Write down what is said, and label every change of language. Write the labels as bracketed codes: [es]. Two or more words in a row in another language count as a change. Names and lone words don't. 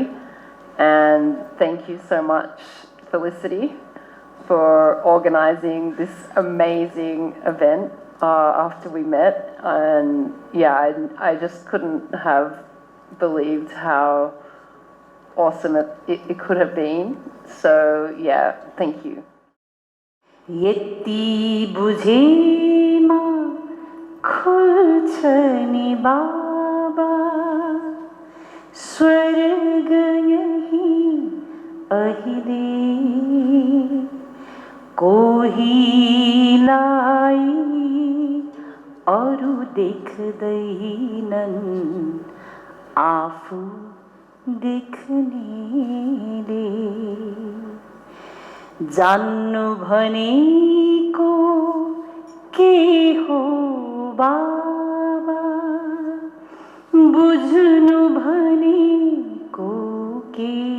[en] And thank you so much, Felicity, for organising this amazing event after we met. And yeah, I just couldn't have believed how awesome it could have been. So yeah, thank you. [ne] यति बुझेमा खुल्छ नि बाबा, स्वर्ग यही अहिले, कोही लाई अरू देख्दैनन्, आफू देख्नेले जान्नु भनेको के हो बाबा, बुझ्नु भनेको के,